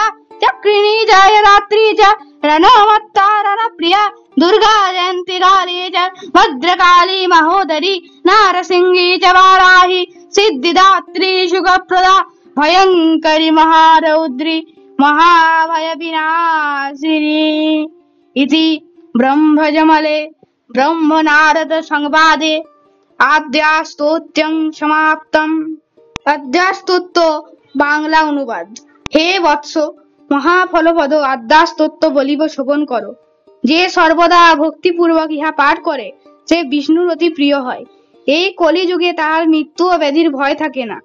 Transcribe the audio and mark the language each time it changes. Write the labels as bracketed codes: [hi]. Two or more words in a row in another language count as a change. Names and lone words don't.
[sa] चक्रिणी जयरात्रि च रणमत्ता रणप्रिया दुर्गा जयन्ती काली च भद्रकाली महोदरी नारसिंही च वाराही सिद्धिदात्री सुखप्रदा भयङ्करी महारौद्री महाभयविनाशिनी इति ब्रह्मजमले ब्रह्मनारद संवादे आद्यास्तोत्रं समाप्तम्। [bn] আদ্যাস্তোত্র বাংলা অনুবাদ। হে বৎস, মহাফলপদ আদ্যাস্তোত্র বলিব শ্রবণ করো। যে সর্বদা ভক্তিপূর্বক ইহা পাঠ করে সে বিষ্ণুর অতি প্রিয় হয়। এই কলিযুগে তাহার মৃত্যু ও ব্যাধির ভয় থাকে না।